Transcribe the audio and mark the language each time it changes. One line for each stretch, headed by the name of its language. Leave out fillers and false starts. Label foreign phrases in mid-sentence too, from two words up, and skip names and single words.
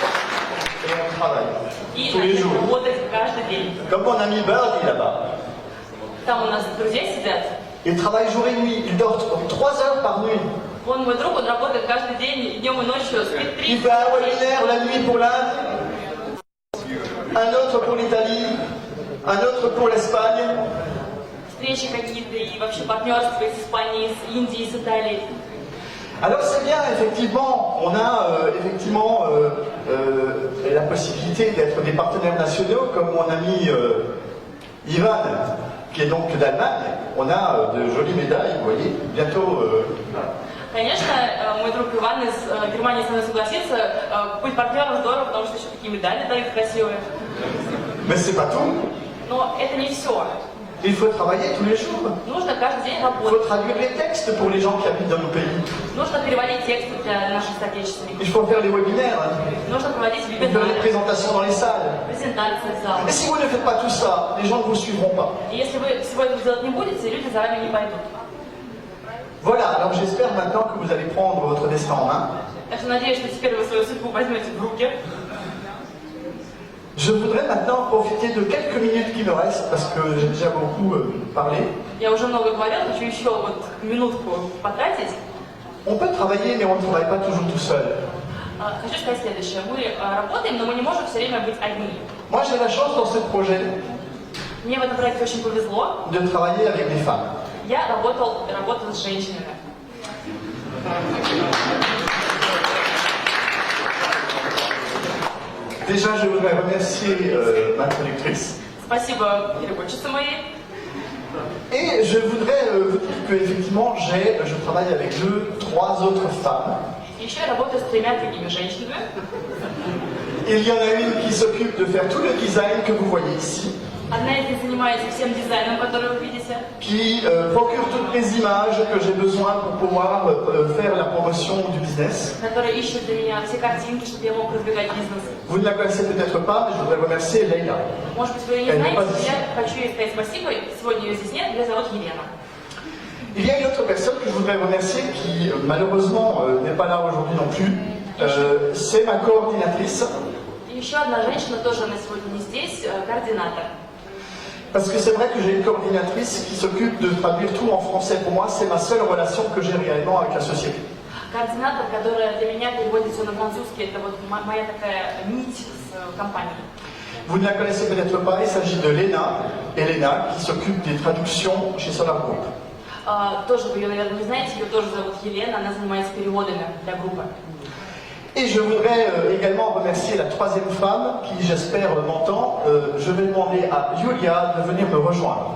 French: Et on travaille.
Russian: И
French: Tous les jours.
Russian: работать каждый день.
French: Comme mon ami Birdie là-bas.
Russian: Там у нас друзья сидят.
French: Il travaille jour et nuit, il dort 3 heures par nuit.
Russian: Он мой друг, он работает каждый день, и днем и ночью, спит 3
French: Il fait un webinaire la nuit pour l'Inde, un autre pour l'Italie, un autre pour l'Espagne.
Russian: встречи какие-то и вообще партнерства с Испанией, с Индией, с Италией.
French: Alors c'est bien, effectivement, on a la possibilité d'être des partenaires nationaux, comme mon ami Ivan, qui est donc d'Allemagne. On a de jolies médailles, vous voyez, bientôt...
Russian: Конечно, мой друг Иван из Германии со мной согласится, быть партнером здорово, потому что еще такие медали дают красивые.
French: Mais c'est pas tout.
Russian: Но это не все.
French: Il faut travailler tous les jours.
Russian: Нужно каждый день
French: Il faut
Russian: работать.
French: traduire les textes pour les gens qui habitent dans nos pays.
Russian: Нужно переводить тексты для наших соотечественников.
French: Il faut faire les webinaires,
Russian: Нужно проводить
French: il faut faire les
Russian: вебинары,
French: présentations dans les salles.
Russian: презентации в залах.
French: Et si vous ne faites pas tout ça, les gens ne vous suivront pas.
Russian: И если вы всего этого делать не будете, люди за вами не пойдут.
French: Voilà, alors j'espère maintenant que vous allez prendre votre destin en main.
Russian: Так что надеюсь, что теперь вы свою судьбу возьмете в руки.
French: Je voudrais maintenant profiter de quelques minutes qui me restent, parce que j'ai déjà beaucoup parlé.
Russian: Я уже много говорил, хочу еще вот минутку потратить.
French: On peut travailler, mais on ne travaille pas toujours tout seul.
Russian: Хочу сказать следующее. Мы работаем, но мы не можем все время быть одни.
French: Moi, j'ai la chance dans ce projet
Russian: Мне в этом проекте очень повезло.
French: de travailler avec des femmes.
Russian: Я работала с женщинами.
French: Déjà, je voudrais remercier ma traductrice.
Russian: Спасибо переводчице моей.
French: Et je voudrais vous dire qu'effectivement, je travaille avec 3 autres femmes.
Russian: Еще я работаю с 3 другими женщинами.
French: Il y en a une qui s'occupe de faire tout le design que vous voyez ici,
Russian: Одна из них занимается всем дизайном, который вы видите.
French: qui procure toutes les images que j'ai besoin pour pouvoir faire la promotion du business.
Russian: Которая ищет для меня все картинки, чтобы я мог продвигать бизнес.
French: Vous ne la connaissez peut-être pas, mais je voudrais remercier Leila.
Russian: Может быть, вы ее не знаете, но я хочу ей сказать спасибо. Сегодня ее здесь нет, ее зовут Елена.
French: Il y a une autre personne que je voudrais remercier qui malheureusement n'est pas là aujourd'hui non plus. C'est ma coordinatrice.
Russian: И еще одна женщина, тоже она сегодня не здесь, координатор.
French: Parce que c'est vrai que j'ai une coordinatrice qui s'occupe de traduire tout en français. Pour moi, c'est ma seule relation que j'ai réellement avec la société.
Russian: Координатор, которая для меня переводит все на французский, это вот моя такая нить с компанией.
French: Vous ne la connaissez peut-être pas, il s'agit de Elena, qui s'occupe des traductions chez Solar Group.
Russian: Тоже вы ее, наверное, не знаете, ее тоже зовут Елена, она занимается переводами для группы.
French: Et je voudrais également remercier la 3e femme qui, j'espère, m'entend. Je vais demander à Yulia de venir me rejoindre.